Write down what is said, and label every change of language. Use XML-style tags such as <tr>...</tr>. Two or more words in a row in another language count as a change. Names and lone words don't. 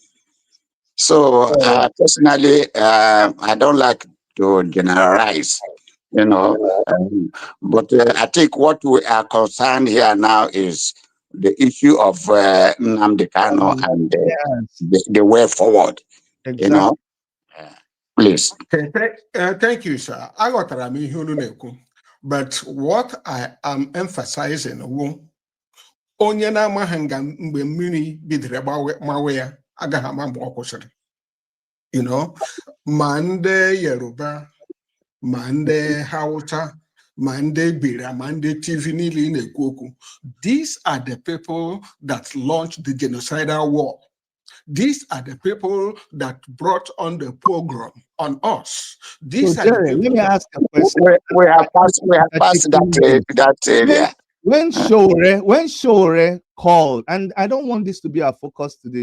<en>So personally, I don't like to generalize, you know. But I think what we are concerned here now is the issue of Nnamdi Kanu and Yes, the way forward. You exactly. know, uh, please. Okay, thank you, sir.</en> <ig>Aghọtara m ihe unu na-ekwu.</ig> <en>But what I am emphasizing</en> <ig>wụ onye na-amaghị nga mgbe mmiri bidoro mawe ya agaghị ama mgbe ọ kwụsịrị.</ig> <en>You know,</en> <ig>ma ndị Yoruba, ma ndị Hausa, ma ndị Bira, ma ndị TV niile ị na-ekwu okwu.</ig> <en>These are the people that launched the genocidal war. These are the people that brought on the pogrom on us. These So, are the Jerry, let people me that ask a question. We have passed that area. When Shore called, and I don't want this to be our focus today.</en>